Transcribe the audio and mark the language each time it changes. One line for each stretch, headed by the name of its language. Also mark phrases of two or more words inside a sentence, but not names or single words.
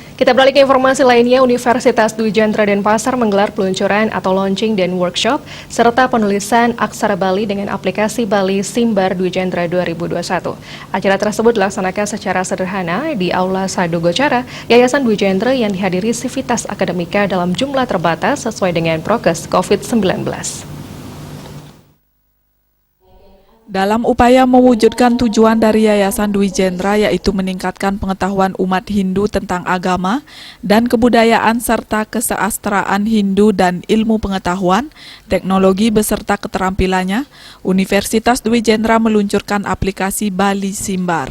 Indonesian: Kita beralih ke informasi lainnya, Universitas Dwi Jendra Denpasar menggelar peluncuran atau launching dan workshop serta penulisan aksara Bali dengan aplikasi Bali Simbar Dwi Jendra 2021. Acara tersebut dilaksanakan secara sederhana di Aula Sadu Gocara, Yayasan Dwi Jendra yang dihadiri sivitas akademika dalam jumlah terbatas sesuai dengan prokes COVID-19. Dalam upaya mewujudkan tujuan dari Yayasan Dwi Jendra yaitu meningkatkan pengetahuan umat Hindu tentang agama dan kebudayaan serta keseastraan Hindu dan ilmu pengetahuan, teknologi beserta keterampilannya, Universitas Dwi Jendra meluncurkan aplikasi Bali Simbar.